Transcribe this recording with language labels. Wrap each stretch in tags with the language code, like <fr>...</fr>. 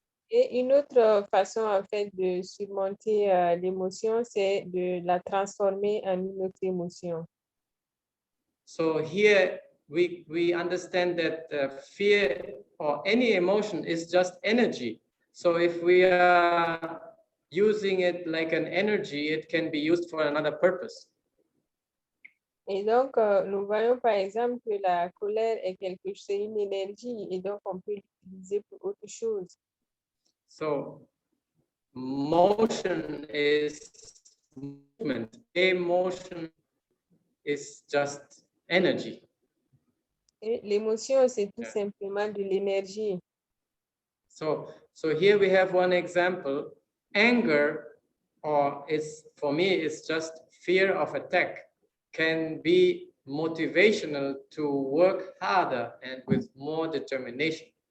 <fr>Et une autre façon en fait de surmonter l'émotion, c'est de la transformer en une autre émotion.</fr> <en>So here we understand that fear or any emotion is just energy. So if we are using it like an energy, it can be used for another purpose.</en> <fr>Et donc, nous voyons par exemple que la colère est c'est une énergie et donc on peut l'utiliser pour autre chose.</fr> <en>So motion is movement. Emotion is just energy.</en> <fr>Et l'émotion, c'est tout simplement de l'énergie.</fr> <en>So here we have one example. Anger, or for me, it's just fear of attack, can be motivational to work harder and with more determination.</en>